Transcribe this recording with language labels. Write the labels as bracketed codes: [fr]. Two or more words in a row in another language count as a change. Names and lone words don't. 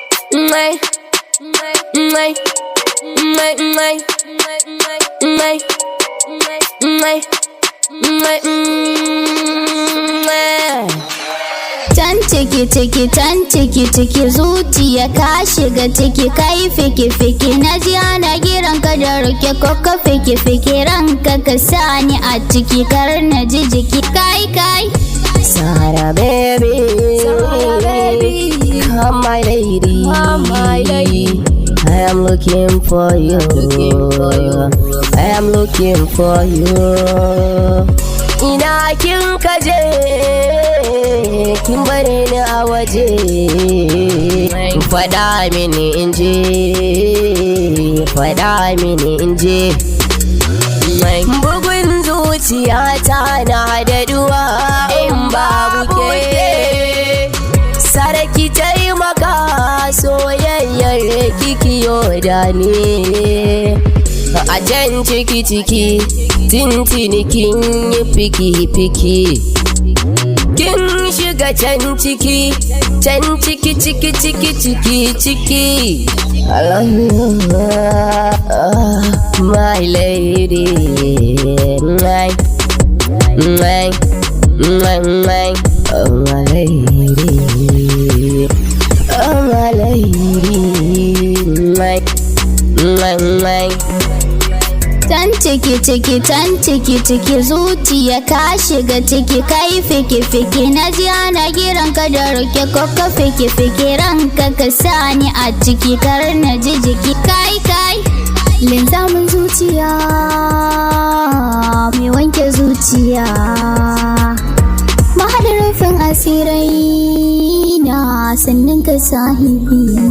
[ha] Can ciki zuciya ka shiga ciki kai fiki na ji ana kiran ka da roke koko fiki ranka ka sani a ciki kar na ji jiki kai [en] Sara baby, come my lady, I am looking for you, I am looking for you. [ha] Ina kin kaje, kin bare ni a waje, fada mini inje, bugun zuciyata na da duwa in babu ke. Sarki taimaka soyayyar kikiyo da ni. A can ciki tintini kin yi fiki kin shiga can ciki [en] I love you, my lady, oh my lady, oh my lady, [ha] Can ciki zuciya ka shiga ciki kai fiki na ji ana kiran ka da roke koko fiki ranka ka sani a ciki kar na ji jiki kai linzamin zuciya mai wanke zuciya mahadin rufin asirai na sannin ka sahibi